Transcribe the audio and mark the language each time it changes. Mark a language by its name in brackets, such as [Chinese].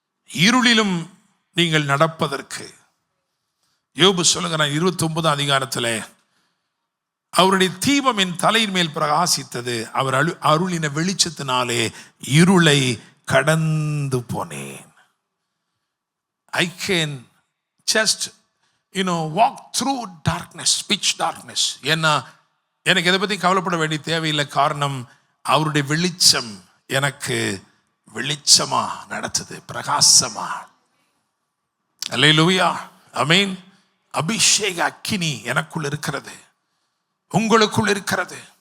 [Tamil] இருளிலும் நீங்கள் நடப்பதற்கு யோபு சொல்லுகிறார் 29 அதிகாரத்தில், அவருடைய தீபம் என் தலையின் மேல் பிரகாசித்தது, அவர் அருளின வெளிச்சத்தினாலே இருளை கடந்து போனேன். [English] I can just walk through darkness, pitch darkness. [Tamil] ஏன்னா எனக்கு எதை பற்றி கவலைப்பட வேண்டிய தேவையில்லை. காரணம், அவருடைய வெளிச்சம் எனக்கு வெளிச்சமா நடத்துது, பிரகாசமா. அல்லேலூயா. ஆமென். அபிஷேக அக்கினி எனக்குள் இருக்கிறது, உங்களுக்குள் இருக்கிறது.